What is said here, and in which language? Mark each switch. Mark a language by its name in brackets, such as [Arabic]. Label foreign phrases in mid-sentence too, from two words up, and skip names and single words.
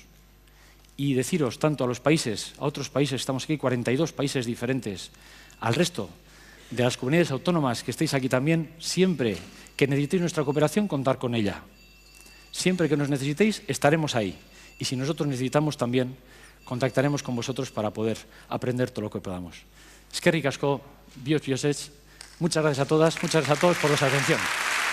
[Spanish] Y deciros tanto a los países, a otros países, estamos aquí 42 países diferentes, al resto de las comunidades autónomas que estéis aquí también, siempre que necesitéis nuestra cooperación, contar con ella. Siempre que nos necesitéis, estaremos ahí. Y si nosotros necesitamos también, contactaremos con vosotros para poder aprender todo lo que podamos. [Basque] Eskerrik asko, bios biosech. [Spanish] Muchas gracias a todas, muchas gracias a todos por vuestra atención.